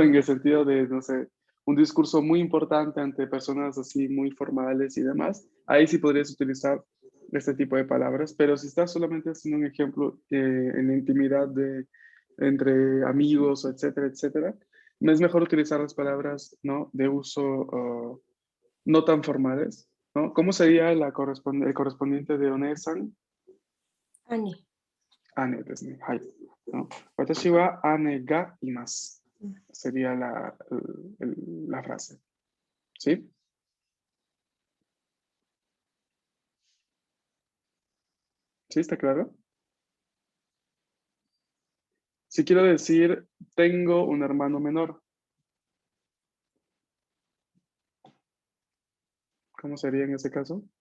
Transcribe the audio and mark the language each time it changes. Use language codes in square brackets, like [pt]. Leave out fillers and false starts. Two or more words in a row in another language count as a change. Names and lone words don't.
[es] En el sentido de, no sé, un discurso muy importante ante personas así muy formales y demás, ahí sí podrías utilizar este tipo de palabras, pero si estás solamente haciendo un ejemplo en la intimidad entre amigos, etcétera, etcétera, no es mejor utilizar las palabras, ¿no? De uso no tan formales, ¿no? ¿Cómo sería el correspondiente de onesan? Ane. Ane, ¿no? [ja] 私は姉がいます. [es] Sería la frase. ¿Sí? ¿Sí? ¿Está claro? Si quiero decir, tengo un hermano menor, ¿cómo sería en ese caso?